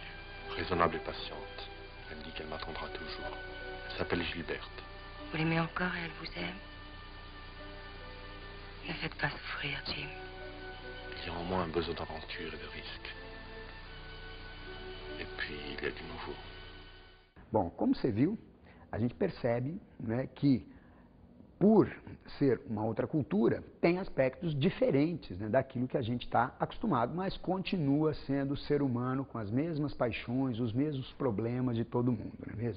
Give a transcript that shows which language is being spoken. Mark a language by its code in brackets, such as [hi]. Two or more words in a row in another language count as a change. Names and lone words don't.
[fr] Raisonnable et patiente. Elle me dit qu'elle m'attendra toujours. Elle s'appelle Gilberte. Vous l'aimez encore et elle vous aime? Ne faites pas souffrir, Jim. Il y a en moi un besoin d'aventure et de risque. Et puis, il y a du nouveau. [pt] Bom, como você viu, a gente percebe, né, que por ser uma outra cultura, tem aspectos diferentes, né, daquilo que a gente está acostumado, mas continua sendo ser humano com as mesmas paixões, os mesmos problemas de todo mundo, não é mesmo?